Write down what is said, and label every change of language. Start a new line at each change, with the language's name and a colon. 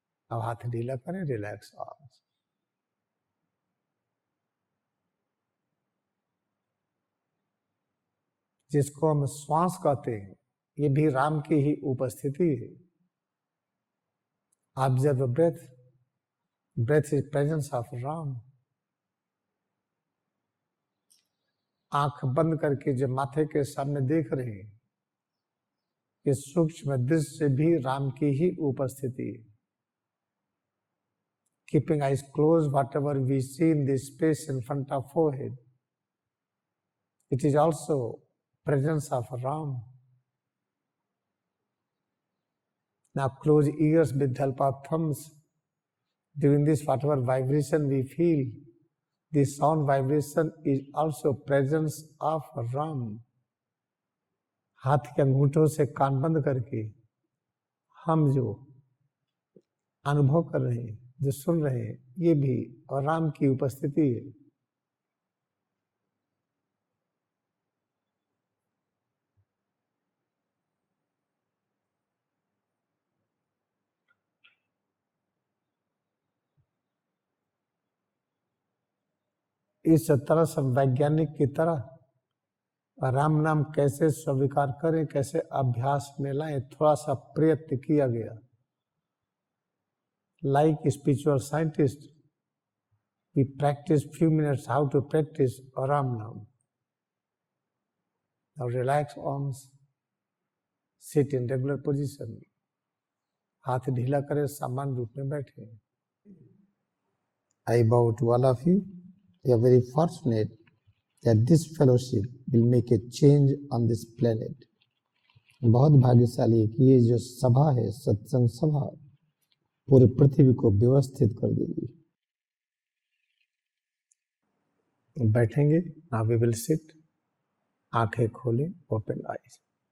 Hindi: अब हाथ ढीला करें,
English: Relax arms.
Hindi: जिसको हम श्वास कहते हैं ये भी राम की ही उपस्थिति है।
English: Observe the breath. Breath is presence of Ram.
Hindi: आंख बंद करके जो माथे के सामने देख रहे हैं ये सूक्ष्म दृश्य से भी राम की ही उपस्थिति है।
English: Keeping eyes closed, whatever we see in this space in front of forehead, it is also presence of Ram. Now close ears with the help of thumbs. During this, whatever vibration we feel, this sound vibration is also presence of Ram.
Hindi: हाथ के अंगूठों से कान बंद करके हम जो अनुभव कर रहे हैं, जो सुन रहे हैं, ये भी और राम की उपस्थिति है। इस तरह से वैज्ञानिक की तरह राम नाम कैसे स्वीकार करें, कैसे अभ्यास में लाएं, थोड़ा सा प्रयत्न किया गया।
English: Like spiritual scientists, we practice few minutes how to practice Ram Nam. Now relax arms, sit in regular position.
Hindi: हाथ ढीला करें, सामान्य रूप में बैठे।
English: I bow to all of you. We are very fortunate that this fellowship will make a change on this planet.
Hindi: बहुत भाग्यशाली है कि ये जो सभा है, सत्संग सभा, पूरी पृथ्वी को व्यवस्थित कर देगी। बैठेंगे,
English: now we will sit,
Hindi: आंखें खोलें,
English: open eyes.